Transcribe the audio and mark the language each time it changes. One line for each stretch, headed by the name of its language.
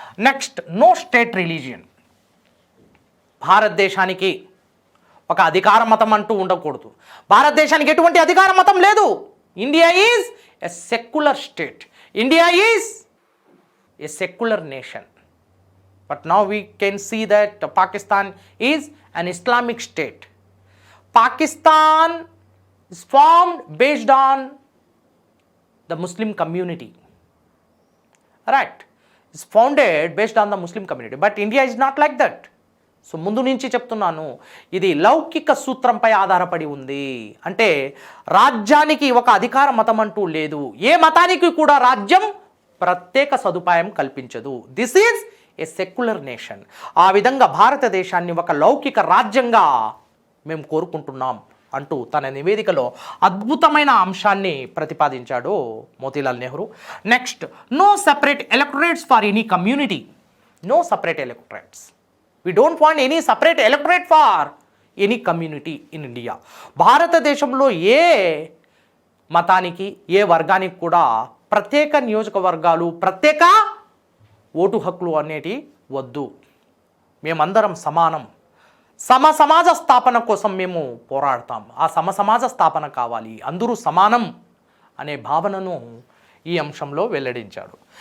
Telugu: Next,
English: No state religion.
Telugu: భారతదేశానికి ఒక అధికార మతం అంటూ ఉండకూడదు. భారతదేశానికి ఎటువంటి అధికార మతం లేదు.
English: India is a secular state. India is a secular nation. But now we can see that Pakistan is an Islamic state. Pakistan is formed based on the Muslim community. Right. It's founded based on the Muslim community. But India is not like that.
Telugu: So ముందు నుంచి చెప్తున్నాను, ఇది లౌకిక సూత్రంపై ఆధారపడి ఉంది. అంటే రాజ్యానికి ఒక అధికార మతం అంటూ లేదు. ఏ మతానికి కూడా రాజ్యం ప్రత్యేక సదుపాయం కల్పించదు.
English: This is a secular nation.
Telugu: ఆ విధంగా భారతదేశాన్ని ఒక లౌకిక రాజ్యంగా మేము కోరుకుంటున్నాం అంటూ తన నివేదికలో అద్భుతమైన అంశాన్ని ప్రతిపాదించాడు Motilal Nehru.
English: Next, no separate electorates for any community. No separate electorates. We don't want any separate electorate for any community in India.
Telugu: భారతదేశంలో ఏ మతానికి, ఏ వర్గానికి కూడా ప్రత్యేక నియోజకవర్గాలు, ప్రత్యేక ఓటు హక్కులు అనేటి వద్దు. మేమందరం సమానం. సమాజ స్థాపన కోసం మేము పోరాడతాం. ఆ సమాజ స్థాపన కావాలి, అందరూ సమానం అనే భావనను ఈ అంశంలో వెల్లడించాడు.